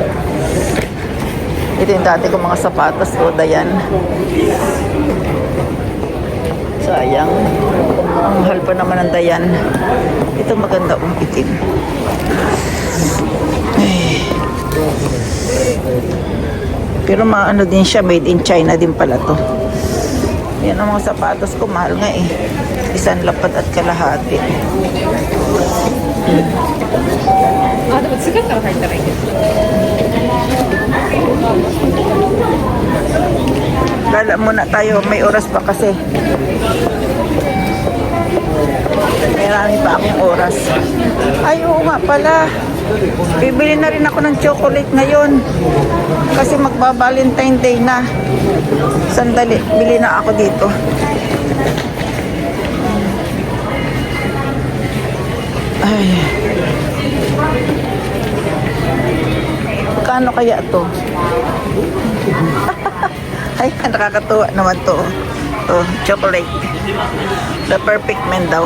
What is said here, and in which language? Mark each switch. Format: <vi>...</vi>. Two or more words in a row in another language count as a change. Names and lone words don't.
<tl>Ito yung dati kong mga sapatos ko, Dayan. Sayang. Ang mahal pa naman ng Dayan. Ito maganda itim. Ay. Pero maano din siya, made in China din pala to. Yan ang mga sapatos ko, mahal nga eh. 1.5</tl> <ja>あ、でも次から入ったらいいです。</ja> <tl>Gala muna tayo, may oras pa kasi. Marami pa akong oras. Ay, oo nga pala. Bibili na rin ako ng chocolate ngayon. Kasi magba-Valentine Day na. Sandali, bili na ako dito. Ay. Kano kaya to? Ay, nakakatuwa naman to.</tl> <en>Oh, chocolate. The perfect man daw.</en>